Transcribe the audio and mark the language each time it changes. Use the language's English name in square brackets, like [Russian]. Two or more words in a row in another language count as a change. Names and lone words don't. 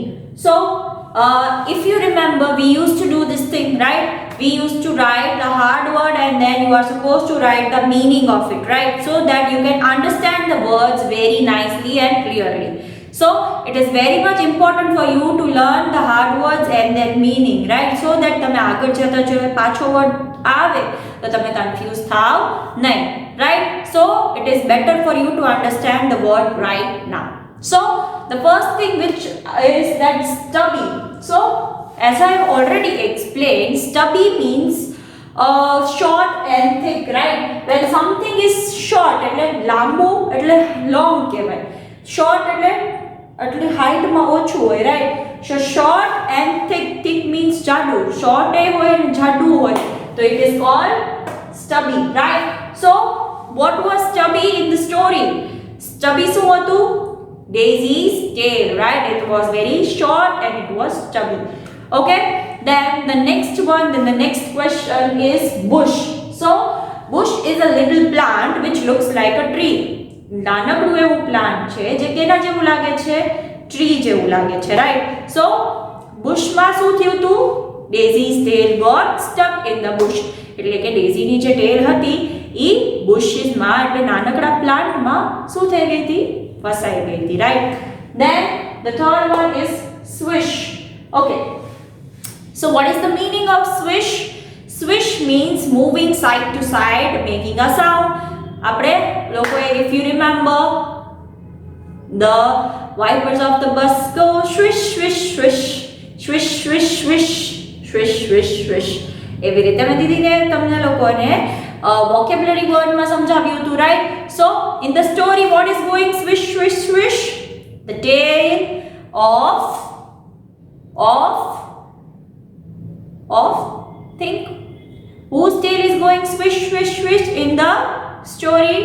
[English] So if you remember, we used to do this thing, right? We used to write the hard word and then you are supposed to write the meaning of it, right? So that you can understand the words very nicely and clearly. So it is very much important for you to learn the hard words and their meaning, right? So that [Gujarati] તમે આગળ જતા જો પાછો વર્ડ આવે તો તમે કન્ફ્યુઝ થાવ નહીં, [English] right? So it is better for you to understand the word right now. So the first thing which is that stubby. So as I have already explained, stubby means short and thick, right? When something is short [Gujarati] એટલે લાંબુ એટલે long કહેવાય, short એટલે height માં ઓછું હોય, [English] right? So short and thick, thick means [Gujarati] જાડું, short એ હોય અને જાડું હોય, [English] so it is called stubby, right? So what was stubby in the story? [Gujarati] Stubby શું હતું? [English] Daisy's tail, right? It was very short and it was stubby. Okay, then the next question is bush. So bush is a little plant which looks like a tree. [Gujarati] નાનકડું એવું પ્લાન્ટ છે જે કેના જેવું લાગે છે? ટ્રી જેવું લાગે છે, [English] right? So [Gujarati] bushમાં શું થયું હતું? [English] Daisy's tail got stuck in the bush. [Gujarati] એટલે કે ડેઝીની જે ટેલ હતી ઈ bushes-માં એટલે નાનકડા પ્લાન્ટમાં શું થઈ ગઈ હતી? ફસાઈ ગઈ હતી, [English] right? Then the third one is swish. Okay, so what is the meaning of swish? Swish means moving side to side, making a sound. [Gujarati] આપણે લોકોએ, [English] if you remember, the wipers of the bus go swish swish swish swish swish swish swish swish swish. [Gujarati] એવી રીતે મેં દીદીને તમને લોકોને [English] vocabulary word [Gujarati] માં સમજાવ્યું હતું, [English] right? So in the story, what is going swish swish swish? The tail of think whose tail is going swish swish swish in the story?